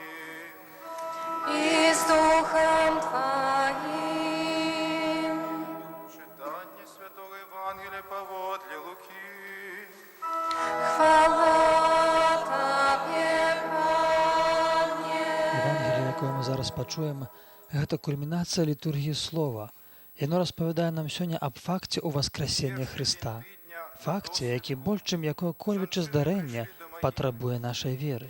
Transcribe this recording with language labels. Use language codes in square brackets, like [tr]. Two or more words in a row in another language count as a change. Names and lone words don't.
[ru] И с Духом Твоим. Читание Святого Евангелия поводле Луки. [be] Хвала Тебе, Пане. Евангеліе, якое мы зараз пачуем, гэта кульмінацыя літургіі слова. Яно распавядае нам сёння аб факце ўваскрасення Хрыста. Факце, які больш, чым якое-кольвічы здарэнне, патрабуе нашай веры.